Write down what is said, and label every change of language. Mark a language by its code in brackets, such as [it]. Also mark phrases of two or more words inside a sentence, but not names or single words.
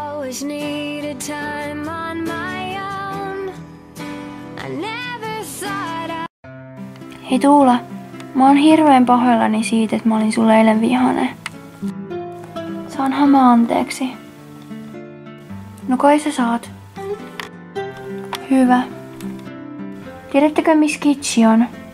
[en] always needed time on my own. I never thought [fi] Hei Tuula, mä oon hirveän pahoillani siitä, että mä olin sulle eilen vihainen. Saanhan mä anteeksi. No kai sä saat. Hyvä. Tiedättekö missä Kitsi on?